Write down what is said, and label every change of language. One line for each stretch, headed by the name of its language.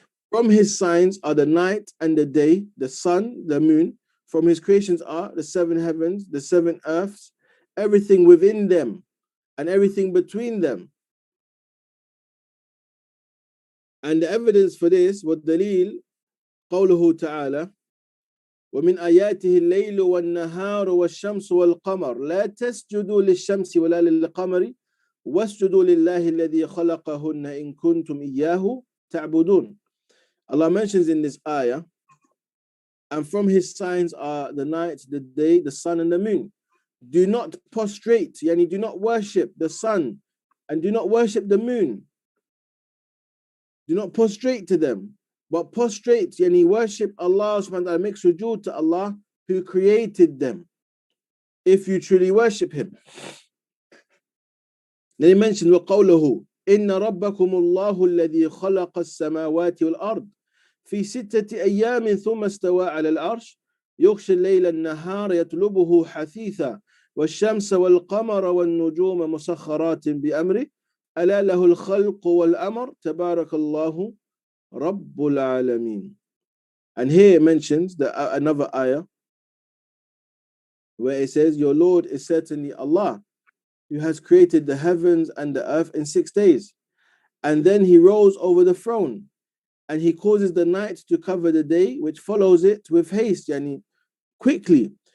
English: From his signs are the night and the day, the sun, the moon. From his creations are the seven heavens, the seven earths, everything within them and everything between them. And the evidence for this,
Arabic: وَالدَّلِيلُ قَوْلُهُ تَعَالَى, ومن آياته الليل والنهار والشمس والقمر لا تسجدوا للشمس ولا للقمر واسجدوا لله الذي خلقهن إن كنتم إياه تعبدون.
English: Allah mentions in this ayah, and from his signs are the night, the day, the sun, and the moon. Do not prostrate, yani do not worship the sun, and do not worship the moon. Do not prostrate to them, but prostrate, yani worship Allah subhanahu wa ta'ala, make sujood to Allah who created them, if you truly worship him. Then he mentioned وَقَوْلُهُ إِنَّ رَبَّكُمُ اللَّهُ الَّذِي خَلَقَ السَّمَاوَاتِ وَالْأَرْضِ في 6 أيام ثم استوى على العرش يغشي الليل النهار يطلبه حثيثا والشمس والقمر والنجوم مسخرات بأمره ألا له الخلق والأمر تبارك الله رب العالمين. And here it mentions another ayah where it says, your Lord is certainly Allah, who has created the heavens and the earth in 6 days. And then he rose over the throne, and he causes the night to cover the day, which follows it with haste, yani quickly.